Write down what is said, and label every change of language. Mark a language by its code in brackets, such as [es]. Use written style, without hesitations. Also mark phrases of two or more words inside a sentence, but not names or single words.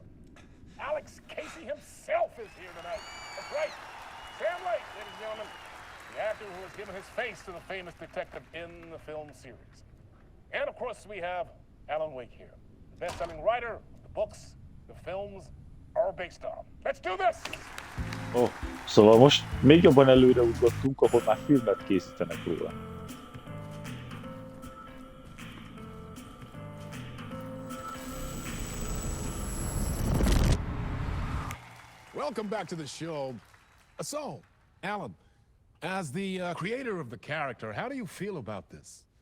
[en] Alex Casey himself is here tonight. That's right. Sam Lake, ladies and gentlemen. The actor who has given his face to the famous detective in the film series. And of course, we have Alan Wake here. The best-selling writer, the books, the films are based on. Let's do this! [hu] Oh, szóval most még jobban előre ugrottunk, ahol már filmet készítenek róla. [en] Welcome back to the show. So, Alan, as the creator of the character, how do you feel about this?